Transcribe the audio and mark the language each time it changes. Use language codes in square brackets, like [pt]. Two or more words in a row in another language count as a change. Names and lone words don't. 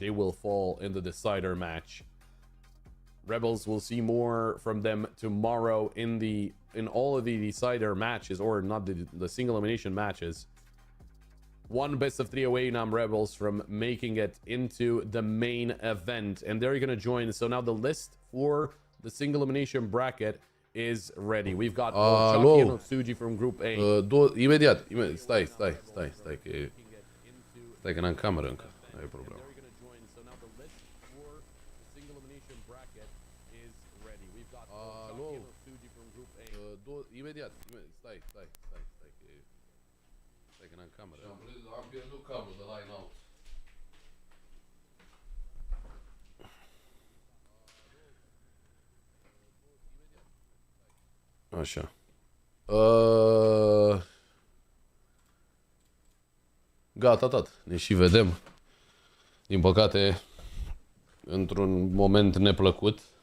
[en] They will fall in the decider match. Rebels will see more from them tomorrow in all of the decider matches, or not the single elimination matches. One best of 3 away now, Rebels from making it into the main event, and they're gonna join. So now the list for the single elimination bracket is ready. We've got Chucky and Otsuji from Group A. [ro] Imediat. Stai că n-am cameră încă. Nu e problemă. Alo. Imediat. Stai că n-am cameră. Am pierdut cablul de line out. Așa. Gata, tot. Ne și vedem. Din păcate, într-un moment neplăcut.